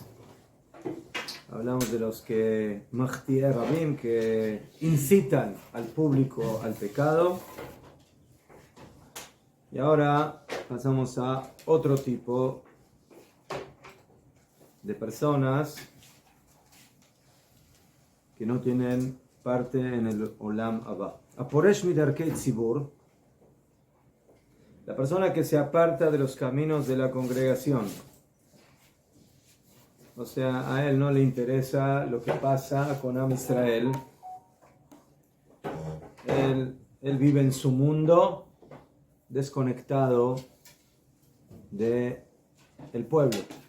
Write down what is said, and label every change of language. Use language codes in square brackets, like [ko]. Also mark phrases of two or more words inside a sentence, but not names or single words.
[es] Hablamos de los que [he] מחטיאי רבים, [es] que incitan al público al pecado. Y ahora pasamos a otro tipo de personas que no tienen parte en el [he] עולם הבא. הפורש מדרכי ציבור, [es] la persona que se aparta de los caminos de la congregación. O sea, a él no le interesa lo que pasa con [he] עם ישראל. [es] Él vive en su mundo, desconectado del pueblo.